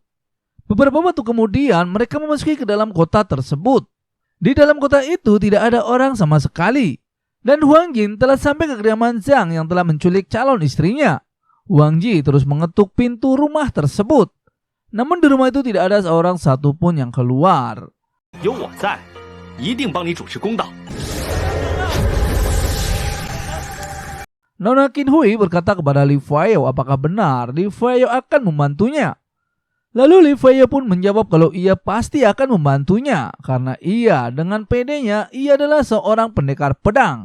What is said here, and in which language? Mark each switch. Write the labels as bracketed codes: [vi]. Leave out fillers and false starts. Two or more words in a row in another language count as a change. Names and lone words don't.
[id] Beberapa waktu kemudian mereka memasuki ke dalam kota tersebut. Di dalam kota itu tidak ada orang sama sekali. Dan Huang Jin telah sampai ke kediaman Zhang yang telah menculik calon istrinya. Huang Ji terus mengetuk pintu rumah tersebut. Namun di rumah itu tidak ada seorang satupun yang keluar. [zh] 有我在，一定帮你主持公道。 [id] Nona Qinhui berkata kepada Li Fueyo apakah benar Li Fueyo akan membantunya. Lalu Li Fueyo pun menjawab kalau ia pasti akan membantunya karena ia dengan pedenya ia adalah seorang pendekar pedang.